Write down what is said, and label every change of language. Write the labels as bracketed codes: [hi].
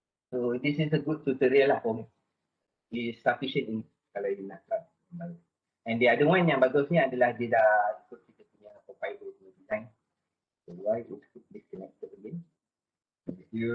[en] So, this is a good tutorial lah for me. It's sufficient in kalau you [ms] nak kembali. [en] And the other one [ms] yang bagusnya adalah dia dah ikut kita punya compiler punya design. [en] So, why is it disconnected again? Okay.